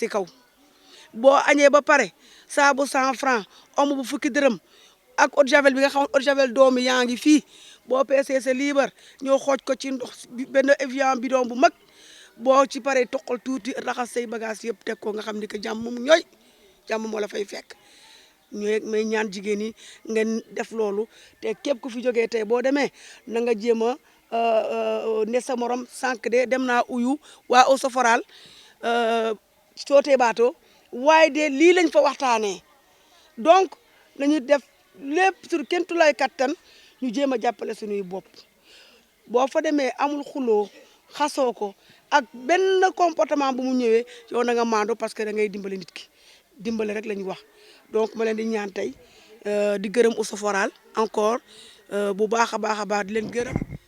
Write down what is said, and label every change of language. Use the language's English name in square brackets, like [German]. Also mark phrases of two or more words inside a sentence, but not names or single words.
[Wolof] si kaw boo añee ba pare saabu 100 francs omo bu fukki dërëm ak [French] eau de javel [Wolof] bi nga xam [French] eau de javel [Wolof] doomi yaa ngi fii boo peesee sa liibar ñoo xooj ko ci ndox benn Evian bidon bu mag boo ci paree toqal tuuti raxas say bagage yëpp teg ko nga xam ni que jàmm mu ñooy jàmm moo la fay fekk ñooy may ñaan jigéen ñi ngeen def loolu te képp ku fi jógee tey boo demee na nga jéem a ne sa morom sànq de dem naa uyu waa au Soforal sootee baatoo waaye de lii lañ fa waxtaanee donc nañu def lépp sur kenn tulay kattan ñu jéem a jàppale suñuy bopp boo fa demee amul xuloo xasoo ko ak benn comportement bu mu ñëwee yow na nga maando [French] parce que [Wolof] da ngay dimbale nit ki dimbale rek la ñu wax donc ma leen di ñaan tey di gërëm au Soforal encore bu baax a baax di leen gërëm